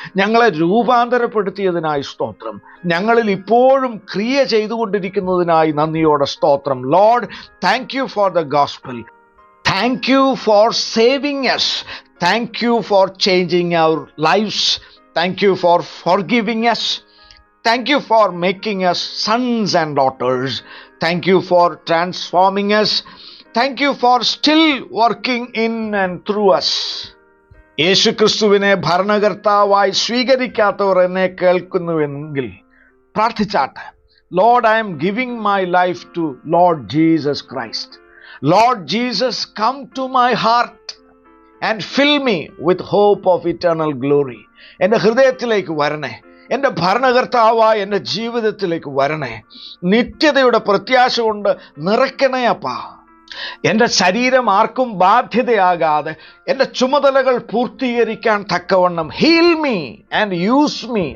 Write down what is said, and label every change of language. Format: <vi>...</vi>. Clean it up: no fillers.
<ml>ഞങ്ങളെ രൂപാന്തരപ്പെടുത്തിയതിനായി സ്തോത്രം. ഞങ്ങളിൽ ഇപ്പോഴും ക്രിയ ചെയ്തുകൊണ്ടിരിക്കുന്നതിനായി നന്ദിയോടെ സ്തോത്രം.</ml> <en>Lord, thank you for the gospel. Thank you for saving us. Thank you for changing our lifes. Thank you for forgiving us. Thank you for making us sons and daughters. Thank you for transforming us. Thank you for still working in and through us.</en> <ml>യേശുക്രിസ്തുവിനെ ഭരണകർത്താവായി സ്വീകരിക്കാത്തവർ എന്നെ കേൾക്കുന്നുവെങ്കിൽ പ്രാർത്ഥിച്ചാട്ടെ.</ml> <en>Lord, I am giving my life to Lord Jesus Christ. Lord Jesus, come to my heart and fill me with hope of eternal glory.</en> <ml>എൻ്റെ ഹൃദയത്തിലേക്ക് വരണേ. എൻ്റെ ഭരണകർത്താവായ എൻ്റെ ജീവിതത്തിലേക്ക് വരണേ. നിത്യതയുടെ പ്രത്യാശ കൊണ്ട് നിറയ്ക്കണേ അപ്പാ. എൻ്റെ ശരീരം ആർക്കും ബാധ്യതയാകാതെ എൻ്റെ ചുമതലകൾ പൂർത്തീകരിക്കാൻ തക്കവണ്ണം</ml> <en>Heal me and use me.</en>